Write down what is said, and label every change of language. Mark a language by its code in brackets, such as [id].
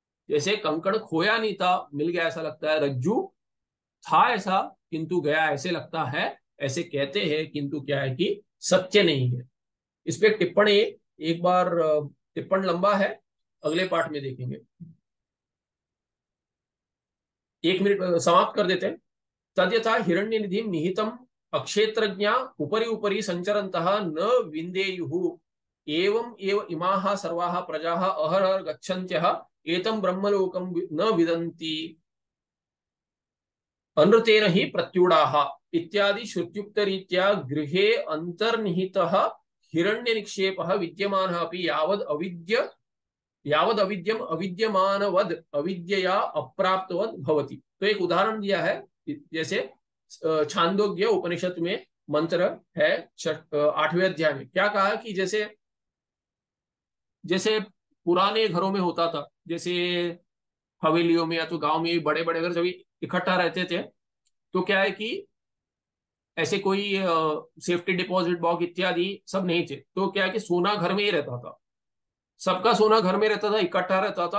[hi] जैसे कंकड़ खोया नहीं था, मिल गया ऐसा लगता है, रज्जू था ऐसा किंतु गया ऐसे लगता है, ऐसे कहते हैं, किंतु क्या है कि सत्य नहीं है। इस पे टिप्पणी एक बार, टिप्पण लंबा है, अगले पाठ में देखेंगे। 1 मिनट समाप्त कर देते हैं। [sa] तद्यथा हिरण्य निधि निहितम अक्षेत्रज्ञा उपरि उपरि संचरन्तः न विन्देयुः एवं एव इमाः सर्वाः प्रजाः अहरहर गच्छन्त्यः एतं ब्रह्मलोकं न विदन्ति अनृतेन ही प्रत्युडाः इत्यादि श्रुत्युक्त रीत्या गृहे अंतर्निहितः हिरण्य निक्षेपः विद्यमानः अपि यावद अविद्यम अविद्यमानवद अविद्यया अप्राप्तवद भवति। [hi] तो एक उदाहरण दिया है, जैसे छांदोग्य उपनिषद में मंत्र है 8वें अध्याय में क्या कहा कि जैसे जैसे पुराने घरों में होता था, जैसे हवेलियों में या तो गांव में बड़े बड़े घर जब इकट्ठा रहते थे, तो क्या है कि ऐसे कोई सेफ्टी डिपॉजिट बॉक्स इत्यादि सब नहीं थे, तो क्या है कि सोना घर में ही रहता था, सबका सोना घर में रहता था, इकट्ठा रहता था।